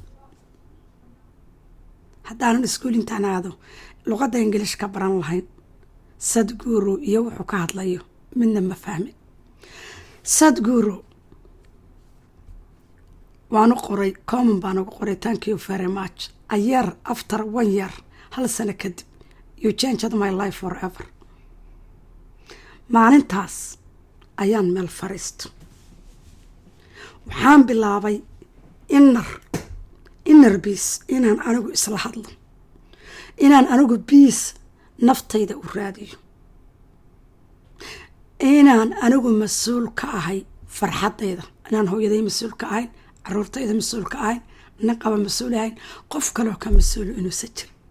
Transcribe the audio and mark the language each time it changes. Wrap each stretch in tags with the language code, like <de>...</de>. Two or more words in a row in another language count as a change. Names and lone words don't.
<so>haddaanan iskuul intaan aado luqadda ingiliishka baran lahayn, Sadhguru iyo wuxuu ka hadlayo midna ma fahmin. Sadhguru waanu qoray common baan ugu qoray</so> <en>thank you very much. a year after 1 year,</en> <so>hal sano kadib,</so> <en>you changed my life forever.</en> <so>maalintaas ayaan meel fariisto, waxaan bilaabay</so> <en>inner peace,</en> <so>inaan anigu isla hadlo, inaan anigu peace naftayda u raadiyo, inaan anigu mas-uul ka ahay farxadayda, inaan hooyaday mas-uul ka ahayn, caruurtayda mas-uul ka ahayn, nin qaba mas-uul ahayn, qof kaloo ka mas-uulu inuusa jir.</so>